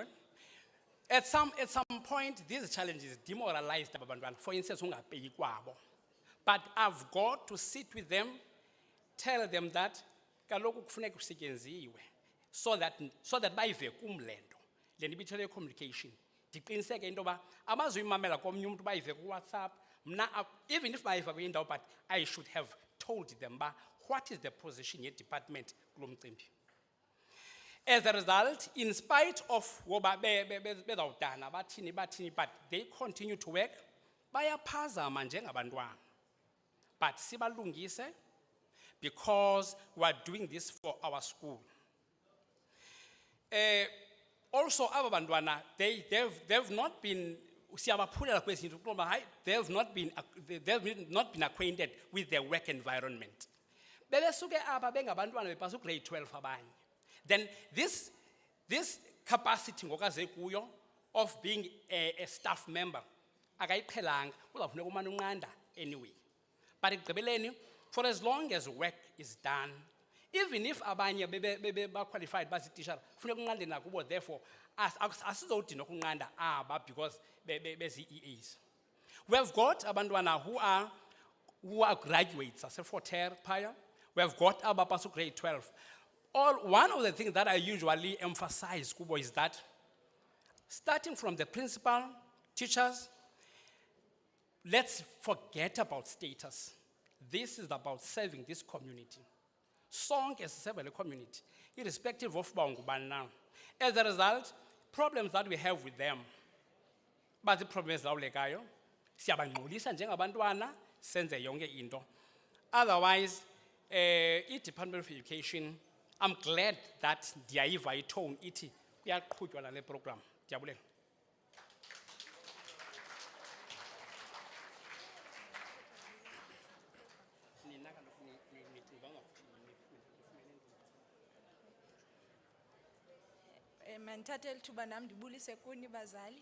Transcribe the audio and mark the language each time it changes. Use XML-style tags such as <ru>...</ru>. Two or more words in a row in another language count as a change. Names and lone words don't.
<en>At some point, these challenges demoralized abantwana. For instance,</en> <xh>ungapeyi kwabo.</xh> <en>But I've got to sit with them, tell them that</en> <xh>kaloku kufuneka kusetyenziwe</xh> <en>so that</en> <xh>bayive kum le nto. Le nto ibithele communication. Ndiqiniseke into yoba abazuyimamela komnye umuntu bayive kuWhatsApp.</xh> <en>Even if</en> <xh>bayiva kuyindawo,</xh> <en>but I should have told them what is the position ye department</en> <xh>kulo mcimbi.</xh> <en>As a result, in spite of</en> <xh>woba bezawudana bathini,</xh> <en>but they continue to work,</en> <xh>bayaphazama njengabantwana.</xh> <en>But sibalungise because we are doing this for our school. Also, our bantwana, they've not been, they've not been acquainted with their work environment.</en> <xh>Grade 12 abanye.</xh> <en>Then this capacity of being a staff member, anyway. But for as long as work is done Even if</en> <xh>abanye ba</xh> <en>qualified basi teacher,</en> <xh>funeka unqande nakubo, therefore asizodinwa ukunqanda aba because bezi EAs.</xh> <en>We have got abantwana who are graduates ase-Forterre phaya. We have got abapasu grade 12. One of the things that I usually emphasize kubo is that starting from the principal, teachers, let's forget about status. This is about serving this community.</en> <xh>Sonke sisebenzele le community,</xh> <en>irrespective of</en> <xh>uba ungubani na.</xh> <en>As a result, problems that we have with them, but the problems</en> <xh>ezilawulekayo, siyabangxolisa njengabantwana, senze yonke into. Otherwise, i-Department of Education,</xh> <en>I'm glad that</en> <xh>ndiyayiva itone ithi kuyaqhutywa lale program. Ndiyabulela. Mandithathe lithuba nam ndibulise kuni bazali.</xh>